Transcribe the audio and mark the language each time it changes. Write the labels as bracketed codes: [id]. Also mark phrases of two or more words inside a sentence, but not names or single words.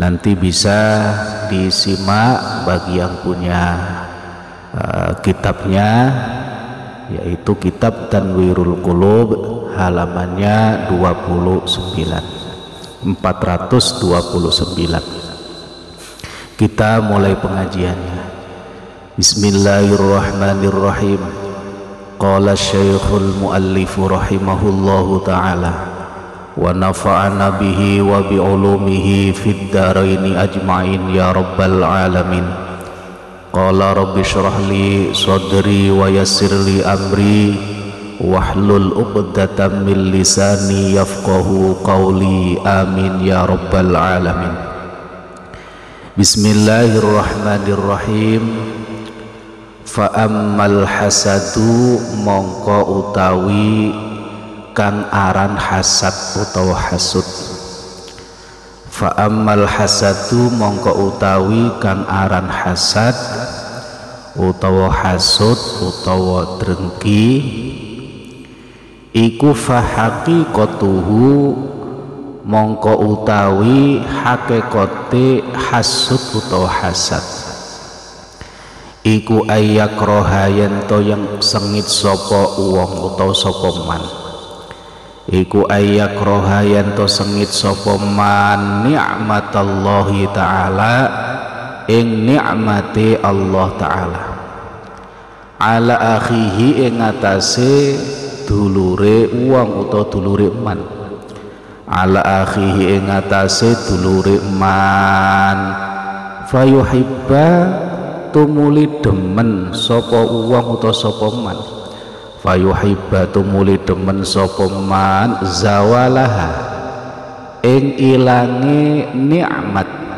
[id] Nanti bisa disimak bagi yang punya kitabnya, yaitu kitab Tanwirul Qulub halamannya 429. Kita mulai pengajiannya. [ar] بسم الله الرحمن الرحيم قال شيخ المؤلف رحمه الله تعالى ونفعنا به وبعلومه في الدارين أجمعين يا رب العالمين. قال رب اشرح لي صدري ويسر لي أمري واحلل عقدة من لساني يفقهوا قولي آمين يا رب العالمين. Bismillahirrahmanirrahim. فأما الحسد [jv] mongko utawi kang aran hasad utawa hasud. [ar] فأما الحسد [jv] mongko utawi kang aran hasad utawa hasud utawa drengki iku [ar] فحقيقته [jv] mongko utawi hakikate hasud utawa hasad iku ayakroha yanto yang sengit sopo uwong utawa sopo man. Iku ayakroha yanto sengit sopo man [ar] نعمة الله تعالى [jv] ing ni'mati Allah ta'ala [ar] على أخيه [jv] ing atase dulure uwong utawa dulure man. [ar] على أخيه [jv] ing atase dulure man fayuhibba tumuli demen sapa uwong utawa sapa man. Fayuhibba tumuli demen sapa man zawalaha ing ilange nikmat.